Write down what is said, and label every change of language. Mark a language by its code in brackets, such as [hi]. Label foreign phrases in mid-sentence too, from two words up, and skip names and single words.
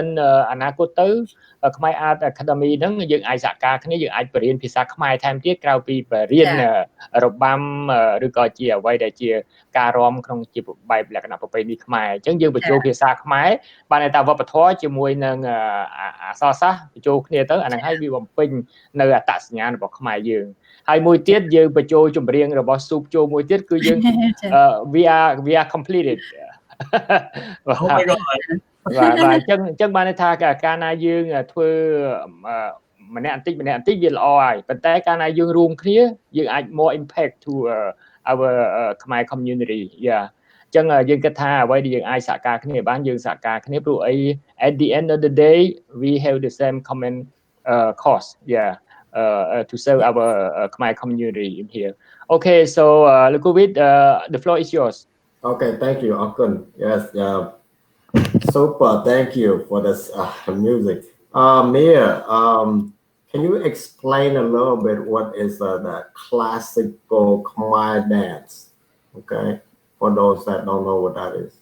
[km] អនាគតទៅKhmer Art Academy ហ្នឹងយើងអាចសហការគ្នាយើងអាចបរៀនភាសាខ្មែរថែមទៀតក្រៅពីបរៀនរបាំឬក៏ជាអ្វីដែលជាការរាំក្នុងជាបែបលក្ខណៈប្រពៃណីខ្មែរអញ្ចឹងយើងបញ្ចូលភាសាខ្មែរបានតែវប្បធម៌ជាមួយនឹងអក្សរសាស្ត្របញ្ចូលគ្នាទៅអាហ្នឹងហើយវាបំពេញនៅអត្តសញ្ញាណរបស់ខ្មែរយើងហើយមួយទៀតយើងបញ្ចូលចម្រៀងរបស់ស៊ូបចូលមួយទៀតគឺយើង [en] we are completed Oh my god [km] បាទអញ្ចឹងបានន័យថាកាលណាយើងធ្វើម្នាក់បន្តិចវាល្អហើយប៉ុន្តែកាលណាយើងរួមគ្នាយើងអាច [en] more impact to our Khmer community [km] យ៉ាអញ្ចឹងយើងគិតថាអ្វីដែលយើងអាចសហការគ្នាបានយើងសហការគ្នាព្រោះអី [en] at the end of the day we have the same common cause to serve our Khmer community in here okay so Lukovic the floor is yours okay thank you Akun yes super thank you for this music Mia can you explain a little bit what is the classical Khmer dance okay for those that don't know what that is